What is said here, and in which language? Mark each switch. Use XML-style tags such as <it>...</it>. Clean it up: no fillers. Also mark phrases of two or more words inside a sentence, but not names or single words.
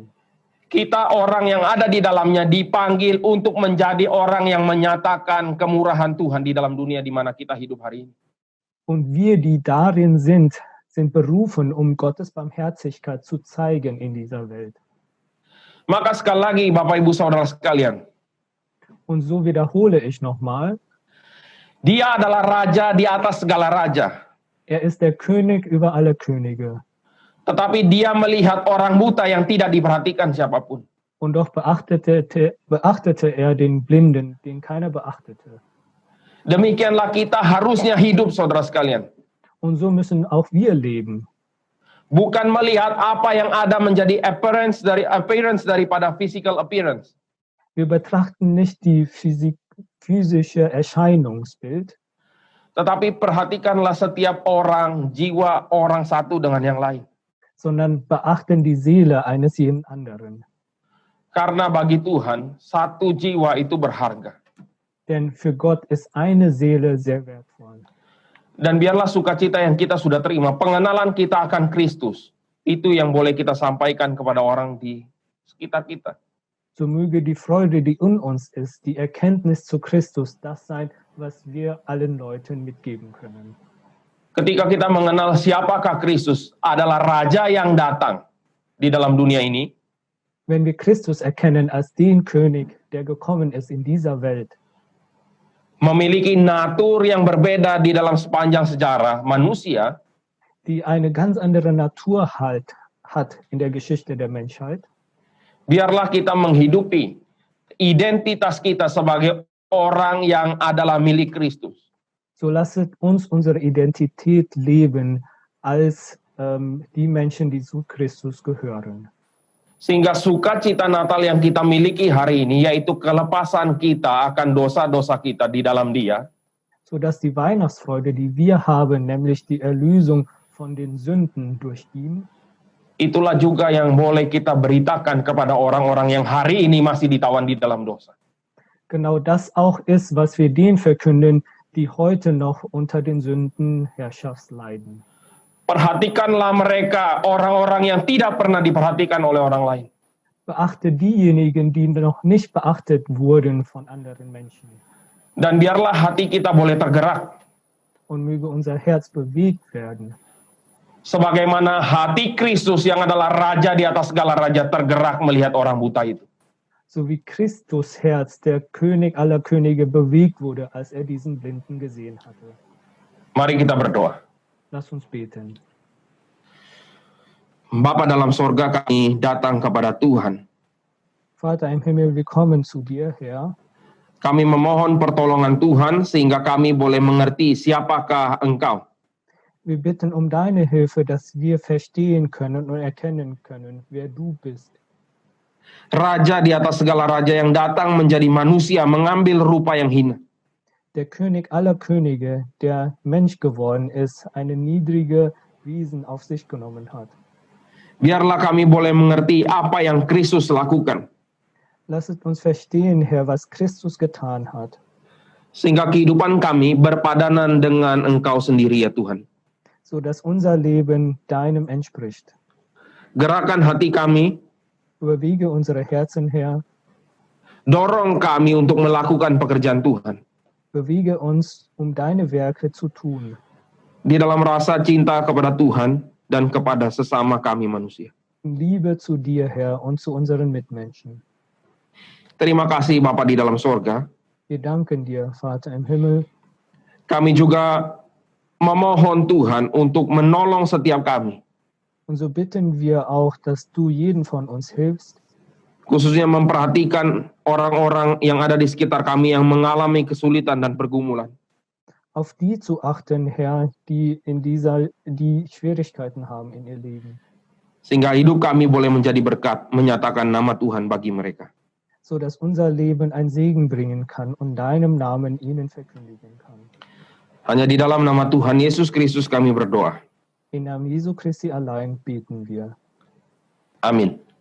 <id>Kita orang yang ada di dalamnya dipanggil untuk menjadi orang yang menyatakan kemurahan Tuhan di dalam dunia di mana kita hidup hari ini.</id> <de>Und wir, die darin sind berufen, Gottes Barmherzigkeit zu zeigen in dieser Welt.</de> <id>Maka sekali lagi Bapak Ibu Saudara sekalian,</id> <de>Und so wiederhole ich nochmal,</de> <id>Dia adalah raja di atas segala raja.</id> <de>er ist der König über alle Könige.</de> <id>Tetapi dia melihat orang buta yang tidak diperhatikan siapapun.</id> <de>Und doch beachtete er den Blinden, den keiner beachtete.</de> <id>Demikianlah kita harusnya hidup, saudara sekalian.</id> <de>Und so müssen auch wir leben.</de> <id>Bukan melihat apa yang ada menjadi appearance daripada</id> <en>physical appearance.</en> <de>Wir betrachten nicht die physische Erscheinungsbild,</de> <id>Tetapi perhatikanlah setiap orang, jiwa orang satu dengan yang lain.</id> <de>sondern beachten die Seele eines jeden anderen.</de> <id>Karena bagi Tuhan, satu jiwa itu berharga.</id> <de>Denn für Gott ist eine Seele sehr wertvoll.</de> <id>Dan biarlah sukacita yang kita sudah terima, pengenalan kita akan Kristus, itu yang boleh kita sampaikan kepada orang di sekitar kita.</id> <de>So möge die Freude, die in uns ist, die Erkenntnis zu Christus, das sein, was wir allen Leuten mitgeben können.</de> <id>Ketika kita mengenal siapakah Kristus adalah Raja yang datang di dalam dunia ini,</id> <de>Wenn wir Christus erkennen als den König, der gekommen ist in dieser Welt,</de> <id>memiliki natur yang berbeda di dalam sepanjang sejarah manusia,</id> <de>die eine ganz andere Natur hat in der Geschichte der Menschheit,</de> <id>biarlah kita menghidupi identitas kita sebagai orang yang adalah milik Kristus.</id> <de>so lasset uns unsere Identität leben als die Menschen, die zu Christus gehören.</de> <id>Sehingga sukacita Natal yang kita miliki hari ini, yaitu kelepasan kita akan dosa-dosa kita di dalam Dia,</id> <de>Sodass die Weihnachtsfreude, die wir haben, nämlich die Erlösung von den Sünden durch ihn,</de> <id>itulah juga yang boleh kita beritakan kepada orang-orang yang hari ini masih ditawan di dalam dosa.</id> <de>genau das auch ist, was wir denen verkünden, die heute noch unter den Sündenherrschaft leiden.</de> <id>Perhatikanlah mereka, orang-orang yang tidak pernah diperhatikan oleh orang lain.</id> <de>Beachte diejenigen, die noch nicht beachtet wurden von anderen Menschen.</de> <id>Dan biarlah hati kita boleh tergerak.</id> <de>Und möge unser Herz bewegt werden.</de> <id>Sebagaimana hati Kristus yang adalah Raja di atas segala raja tergerak melihat orang buta itu.</id> <de>So wie Christus Herz, der König aller Könige, bewegt wurde, als er diesen Blinden gesehen hatte.</de> <id>Mari kita berdoa.</id> <de>Lass uns beten.</de> <id>Bapa dalam sorga, kami datang kepada Tuhan.</id> <de>Vater im Himmel, wir kommen zu dir, Herr.</de> <id>Kami memohon pertolongan Tuhan sehingga kami boleh mengerti siapakah Engkau.</id> <de>Wir bitten um deine Hilfe, dass wir verstehen können und erkennen können, wer du bist.</de> <id>Raja di atas segala raja yang datang menjadi manusia, mengambil rupa yang hina.</id> <de>Der König aller Könige, der Mensch geworden ist, eine niedrige Wesen auf sich genommen hat.</de> <id>Biarlah kami boleh mengerti apa yang Kristus lakukan.</id> <de>Lasset uns verstehen, Herr, was Christus getan hat,</de> <id>Sehingga kehidupan kami berpadanan dengan Engkau sendiri ya Tuhan.</id> <de>so dass unser Leben deinem entspricht.</de> <id>Gerakan hati kami,</id> <de>Überwiege unsere Herzen, Herr.</de> <id>dorong kami untuk melakukan pekerjaan Tuhan.</id> <de>Bewege uns, um deine Werke zu tun.</de> <id>Di dalam rasa cinta kepada Tuhan dan kepada sesama kami manusia.</id> <de>In Liebe zu dir, Herr, und zu unseren Mitmenschen.</de> <id>Terima kasih Bapa di dalam sorga.</id> <de>Wir danken dir, Vater im Himmel.</de> <id>Kami juga memohon Tuhan untuk menolong setiap kami.</id> <de>Und so bitten wir auch, dass du jeden von uns hilfst,</de> <id>Khususnya memperhatikan orang-orang yang ada di sekitar kami yang mengalami kesulitan dan pergumulan.</id> <de>auf die zu achten, Herr, die Schwierigkeiten haben in ihr Leben,</de> <id>Sehingga hidup kami boleh menjadi berkat, menyatakan nama Tuhan bagi mereka.</id> <de>so dass unser Leben ein Segen bringen kann und deinem Namen ihnen verkündigen kann.</de> <id>Hanya di dalam nama Tuhan Yesus Kristus kami berdoa.</id> <de>Im Namen Jesu Christi allein beten wir.</de> <id>Amin.</id>